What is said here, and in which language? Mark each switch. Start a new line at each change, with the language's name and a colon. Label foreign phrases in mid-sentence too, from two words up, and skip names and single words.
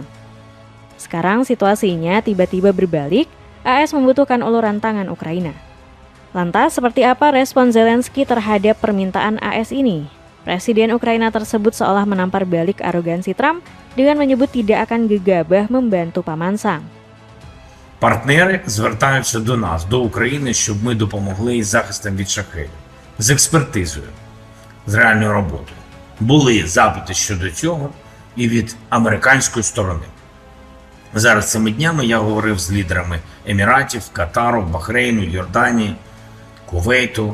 Indonesian: Sekarang situasinya tiba-tiba berbalik, AS membutuhkan uluran tangan Ukraina. Lantas seperti apa respon Zelensky terhadap permintaan AS ini? Presiden Ukraina tersebut seolah menampar balik arogansi Trump dengan menyebut tidak akan gegabah membantu Paman Sam.
Ukrainian: Партнери звертаються до нас, до України, щоб ми допомогли із захистом від шахедів, з експертизою, з реальною роботою. Були запити щодо цього і від американської сторони. Зараз цими днями я говорив з лідерами Еміратів, Катару, Бахрейну, Йорданії, Кувейту.